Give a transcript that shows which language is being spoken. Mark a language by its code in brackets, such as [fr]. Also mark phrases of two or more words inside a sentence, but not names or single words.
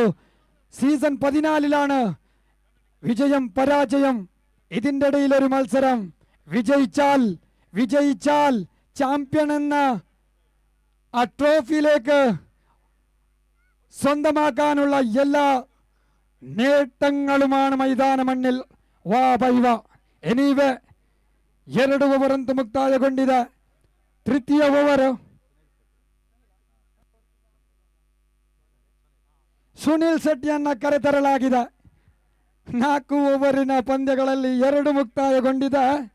[ml] സീസൺ 14ലാണ് വിജയം പരാജയം. ഇതിന്റെ ഇടയിൽ ഒരു മത്സരം. വിജയിച്ചാൽ ചാമ്പ്യൻ എന്ന ആ ട്രോഫിയിലേക്ക് സ്വന്തമാക്കാനുള്ള എല്ലാ നേട്ടങ്ങളുമാണ് [kn] ಮೈದಾನ ಮಣ್ಣಿൽ. ವಾ ಬೈವ. ಎನಿವೆ 2 ಓವರ್ ಅಂತೂ ಮುಕ್ತಾಯಗೊಂಡಿದೆ. ತೃತೀಯ ಓವರ್ ಸುನಿಲ್ ಶೆಟ್ಟಿಯನ್ನ ಕರೆತರಲಾಗಿದೆ. 4 ಓವರಿನ ಪಂದ್ಯಗಳಲ್ಲಿ 2 ಮುಕ್ತಾಯಗೊಂಡಿದೆ.